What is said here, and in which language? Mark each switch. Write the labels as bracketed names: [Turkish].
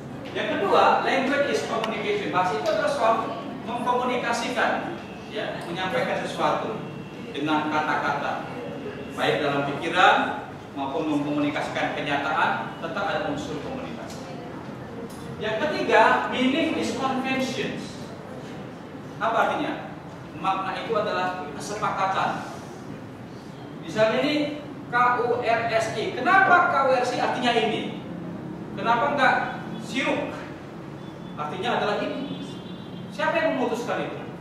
[Indonesian] Yang kedua, [English] language is communication. [Indonesian] Bahasa itu adalah soal mengkomunikasikan, ya, menyampaikan sesuatu dengan kata-kata, baik dalam pikiran maupun mengkomunikasikan kenyataan, tetap ada unsur komunikasi. Yang ketiga, [English] meaning is conventions. [Indonesian] Apa artinya? Makna itu adalah kesepakatan. Misalnya ini KURSI. Kenapa KURSI artinya ini? Kenapa enggak sirup? Artinya adalah ini. Siapa yang memutuskan itu?